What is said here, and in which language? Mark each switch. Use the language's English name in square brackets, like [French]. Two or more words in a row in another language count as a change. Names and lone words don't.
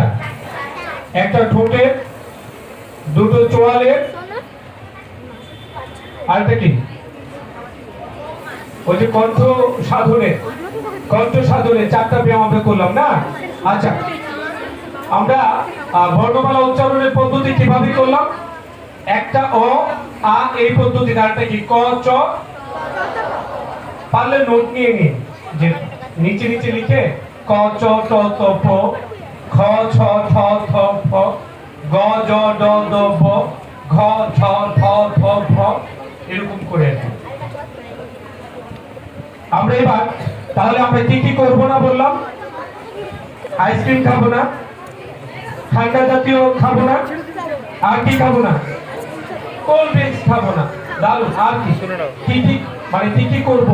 [Bangla] একটা ঠোঁটের, দুটো চোয়ালের, আরেকটা কি ওই যে কণ্ঠ সাধনে, 4টা ব্যায়াম আমরা করলাম না? আচ্ছা, আমরা বর্ণমালা উচ্চারণের পদ্ধতি কিভাবে করলাম? একটা অ আ এই পদ্ধতি, আরেকটা কি ক চ, পারলে নোট নিয়ে নিন, যে নিচে নিচে লিখে ক চ ট ত প, খ ছ ঠ থ ফ, গ জ ড দ ব, ঘ ছ ঠ থ ফ, এরকম করে আর কি। আমরা এবার তাহলে আমরা কি কি করবো না বললাম? আইসক্রিম খাবো না, ঠান্ডা জাতীয় খাবো না, আর কি খাবো না? [English] cold drinks [Bangla] খাবো না। দারুন। আর কি কি কি মানে কি কি করবো?